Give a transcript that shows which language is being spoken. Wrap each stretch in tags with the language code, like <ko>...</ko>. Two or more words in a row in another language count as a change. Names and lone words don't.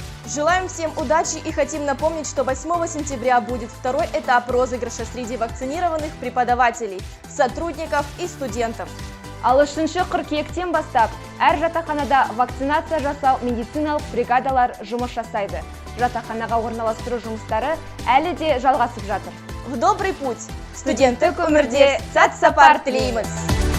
<ru>Желаем всем удачи и хотим напомнить, что 8 сентября будет второй этап розыгрыша среди вакцинированных преподавателей, сотрудников и студентов.</ru> <kk>Ал 3 қыркүйектен бастап, әр жатақханада вакцинация жасау медициналық бригадалар жұмыс жасайды. Жатақханаға орналастыру жұмыстары әлі де жалғасып жатыр.</kk> <ru>В добрый путь!</ru> <kk>Студенттік өмірде сәт сапар тілейміз!</kk>